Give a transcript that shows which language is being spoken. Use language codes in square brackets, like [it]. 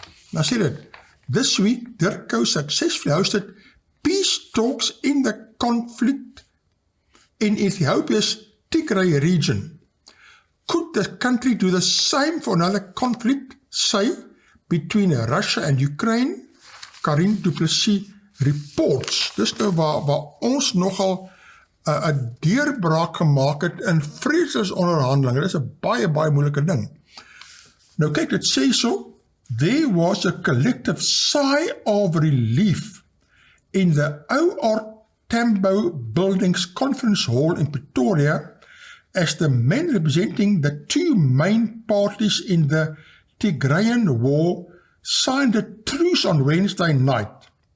[af] Nou sê dit, [en] this week, Dirko successfully hosted peace talks in the conflict in Ethiopia's Tigray region. Could the country do the same for another conflict, say, between Russia and Ukraine? Karin Du Plessis reports. [af] Dis nou waar ons nogal 'n deurbraak gemaak het in vredesonderhandelinge. Dit is 'n baie moeilike ding. Nou kyk, dit sê so, [en] there was a collective sigh of relief in the O.R. Tambo Buildings Conference Hall in Pretoria as the men representing the two main parties in the Tigrayan war signed a truce on Wednesday night.